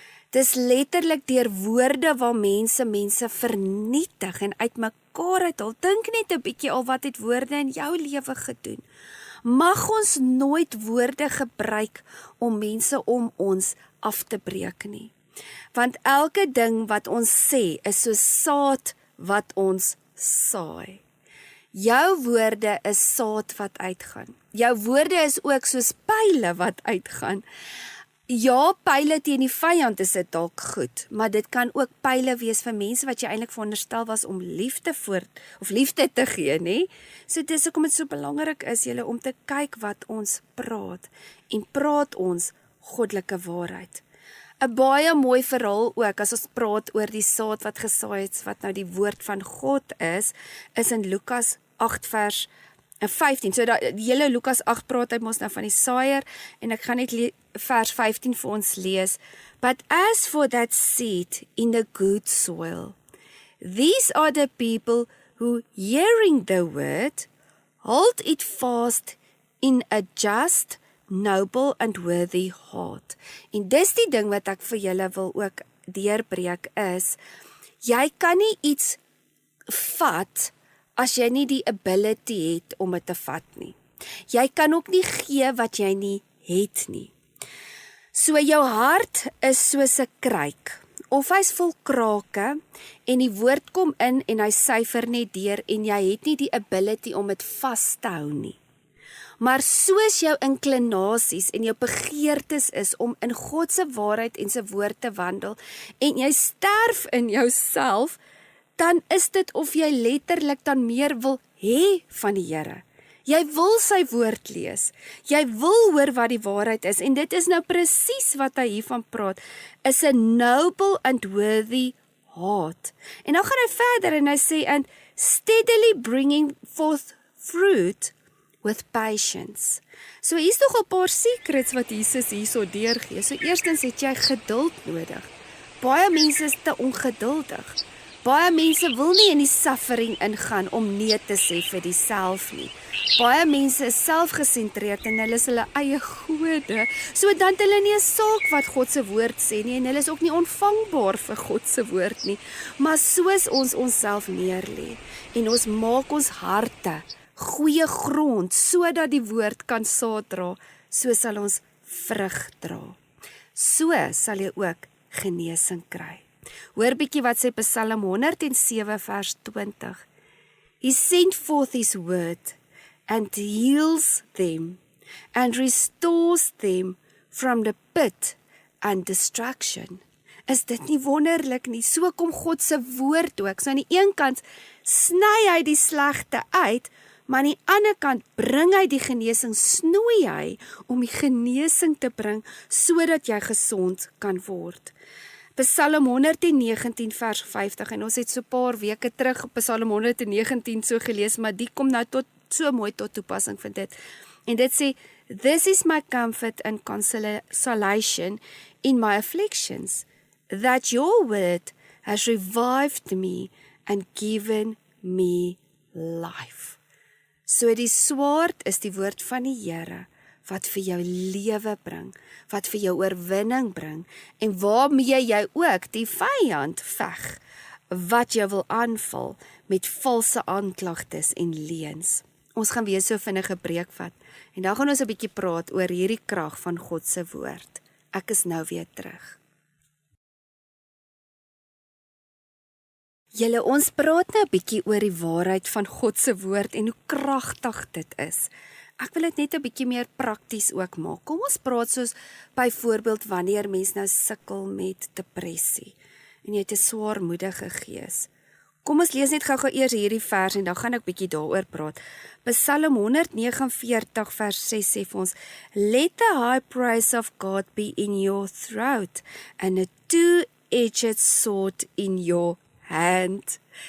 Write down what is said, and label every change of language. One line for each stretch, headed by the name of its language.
Afrikaans: Dis letterlik deur woorde waar mense vernietig en uitmekaar uithaal. Dink net 'n bietjie al wat het woorde in jou lewe gedoen. Mag ons nooit woorde gebruik om mense om ons af te breek nie. Want elke ding wat ons sê is so saad wat ons saai. Jou woorde is saad wat uitgaan. Jou woorde is ook soos pile wat uitgaan. Ja, pile teen die vyand is dit dalk goed, maar dit kan ook pile wees vir mense wat jy eintlik veronderstel was om liefde te gee, nê? So dis hoekom dit so belangrik is julle om te kyk wat ons praat, en praat ons goddelike waarheid. 'n Baie mooi verhaal ook as ons praat oor die saad wat gesaai het, wat nou die woord van God is in Lukas 8 vers 15. So die hele Lukas 8 praat hy mos nou van die saaier, en ek gaan net vers 15 vir ons lees.
English: "But as for that seed in the good soil, these are the people who, hearing the word, hold it fast in a just, noble and worthy heart."
Afrikaans: En dis die ding wat ek vir julle wil ook deurbreek is, jy kan nie iets vat as jy nie die ability het om dit te vat nie. Jy kan ook nie gee wat jy nie het nie. So jou hart is soos 'n kruik, of hy's vol krake, en die woord kom in en hy syfer net deur, en jy het nie die ability om dit vas te hou nie. Maar soos jou inklinasies en jou begeertes is om in God se waarheid en sy woord te wandel, en jy sterf in jouself, dan is dit of jy letterlik dan meer wil hê van die Here. Jy wil sy woord lees. Jy wil hoor wat die waarheid is. En dit is nou presies wat hy hiervan praat.
English: Is a noble and worthy heart.
Afrikaans: En nou gaan hy verder en hy sê,
English: and steadily bringing forth fruit with patience.
Afrikaans: So hier's nog 'n paar secrets wat Jesus hierso deurgee. So eerstens het jy geduld nodig. Baie mense is te ongeduldig. Baie mense wil nie in die suffering ingaan om nee te sê vir diself nie. Baie mense is selfgesentreerd en hulle is hulle eie gode. So dan het hulle nie 'n saak wat God se woord sê nie en hulle is ook nie ontvangbaar vir God se woord nie. Maar soos ons onsself neerlê en ons maak ons harte goeie grond sodat die woord kan saad dra, so sal ons vrug dra. So sal jy ook genesing kry. Hoor bietjie wat sê Psalm 107 vers 20.
English: He sent forth his word and heals them and restores them from the pit and destruction.
Afrikaans: Is dit nie wonderlik nie? So kom God se woord ook. So aan die een kant sny hy die slegte uit, maar aan die ander kant bring hy die genesing, snoei hy om die genesing te bring, sodat jy gesond kan word. Psalm 119 vers 50, en ons het so 'n paar weke terug op Psalm 119 so gelees, maar die kom nou so mooi tot toepassing vir dit. En dit sê,
English: This is my comfort and consolation in my afflictions, that your word has revived me and given me life.
Afrikaans: So die swaard is die woord van die Here, wat vir jou lewe bring, wat vir jou oorwinning bring, en waarmee jy ook die vyand veg, wat jy wil aanval met valse aanklagtes en leuns. Ons gaan weer so vinnige breek vat, en dan gaan ons 'n bietjie praat oor hierdie krag van God se woord. Ek is nou weer terug. Julle, ons praat nou 'n bietjie oor die waarheid van God se woord en hoe kragtig dit is. Ek wil dit net 'n bietjie meer prakties ook maak. Kom ons praat soos byvoorbeeld wanneer mens nou sukkel met depressie en jy het 'n swaarmoedige gees. Kom ons lees net gou-gou eers hierdie vers en dan gaan ek bietjie daaroor praat. Psalm 149 vers 6 sê vir ons,
English: Let the high praise of God be in your throat and a two-edged sword in your hand.